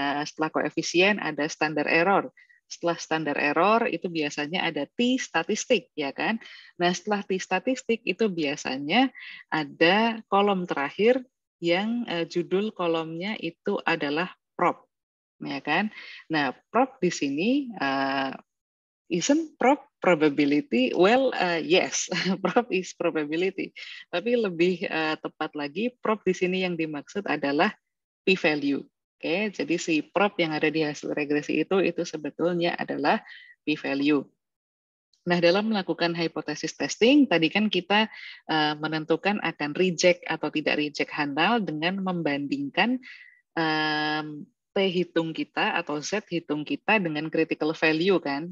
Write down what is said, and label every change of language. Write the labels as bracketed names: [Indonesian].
[Indonesian] Setelah koefisien ada standar error. Setelah standar error itu biasanya ada t statistik, ya kan? Nah, setelah t statistik itu biasanya ada kolom terakhir yang judul kolomnya itu adalah prop, ya kan? Nah, prop di sini [English] isn't prop probability? Well, yes, prop is probability. [Indonesian] Tapi lebih tepat lagi, prop di sini yang dimaksud adalah p-value. Oke, jadi si prop yang ada di hasil regresi itu sebetulnya adalah p-value. Nah, dalam melakukan hipotesis testing, tadi kan kita menentukan akan reject atau tidak reject handal dengan membandingkan T hitung kita atau Z hitung kita dengan critical value kan.